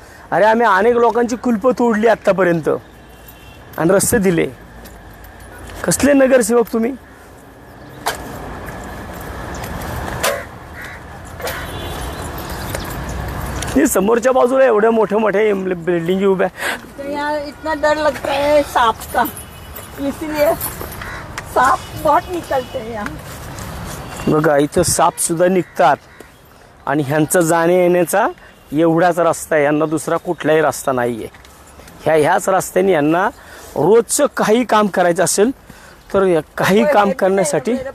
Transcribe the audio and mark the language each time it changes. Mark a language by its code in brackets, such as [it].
[mr] अरे आम्ही अनेक लोकांची कुलपं तोडली आत्तापर्यंत आणि रस्ते दिले. कसले नगरसेवक तुम्ही. समोरच्या बाजूला एवढ्या मोठ्या बिल्डिंगी उभ्या. [hi] इतना डर लगता है सांप का, इसलिए सांप बहुत निकलते हैं यहाँ. [mr] बघा इथं साप सुद्धा निघतात आणि ह्यांचा जाणे येण्याचा एवढाच रस्ता आहे. यांना दुसरा कुठलाही रस्ता नाहीये. ह्याच रस्त्याने यांना रोजचं काही काम करायचं असेल तर काही काम करण्यासाठी